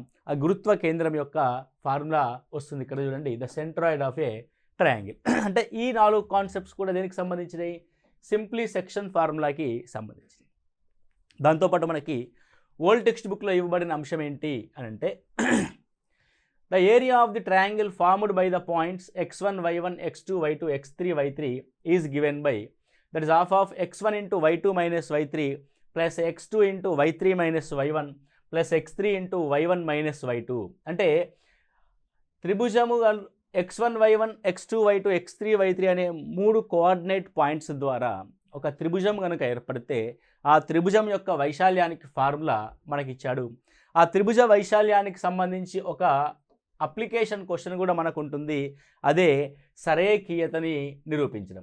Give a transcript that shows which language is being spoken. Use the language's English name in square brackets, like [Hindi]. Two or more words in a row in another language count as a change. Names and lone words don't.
[Telugu] ఆ గురుత్వ కేంద్రం యొక్క ఫార్ములా వస్తుంది ఇక్కడ చూడండి, [English] the centroid of a triangle. [Telugu] అంటే ఈ 4 కాన్సెప్ట్స్ కూడా దేనికి సంబంధించినవి? [English] simply section formulaki [Telugu] సంబంధించినవి. దాంతోపాటు మనకి [English] old text booklo [Telugu] ఇవ్వబడిన అంశం ఏంటి అని అంటే [English] the area of the triangle formed by the points x1, y1, x2, y2, x3, y3 is given by that is half of x1 into y2 minus y3 plus x2 into y3 minus y1 plus x3 into y1 minus y2. [Telugu] అంటే త్రిభుజము x1, y1, x2, y2, x3, y3 అనే 3 [English] coordinate points [Telugu] ద్వారా ఒక త్రిభుజం కనుక ఏర్పడితే ఆ త్రిభుజం యొక్క వైశాల్యానికి ఫార్ములా మనకి ఇచ్చాడు. ఆ త్రిభుజ వైశాల్యానికి సంబంధించి ఒక [English] application question [Telugu] కూడా మనకు ఉంటుంది. అదే సరేఖీయతని నిరూపించడం.